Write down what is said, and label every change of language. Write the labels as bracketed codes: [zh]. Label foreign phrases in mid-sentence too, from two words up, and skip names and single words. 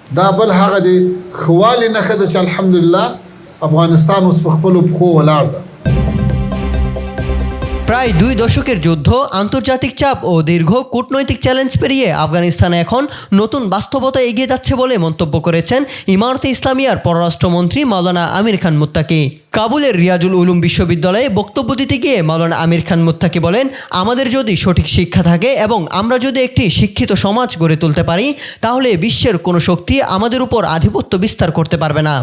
[ps] دا بل هغه دی خوالي نښه ده چې الحمدلله افغانستان اوس په خپلو پښو ولاړ ده। [bn] প্রায় 2 দশকের যুদ্ধ, আন্তর্জাতিক চাপ ও দীর্ঘ কূটনৈতিক চ্যালেঞ্জ পেরিয়ে আফগানিস্তান এখন নতুন বাস্তবতা এগিয়ে যাচ্ছে বলে মন্তব্য করেছেন ইমারতে ইসলামিয়ার পররাষ্ট্রমন্ত্রী মাওলানা আমির খান মুত্তাকি। কাবুলের রিয়াজুল উলুম বিশ্ববিদ্যালয়ে বক্তব্য দিতে গিয়ে মাওলানা আমির খান মুত্তাকি বলেন, আমাদের যদি সঠিক শিক্ষা থাকে এবং আমরা যদি একটি শিক্ষিত সমাজ গড়ে তুলতে পারি, তাহলে বিশ্বের কোনো শক্তি আমাদের উপর আধিপত্য বিস্তার করতে পারবে না।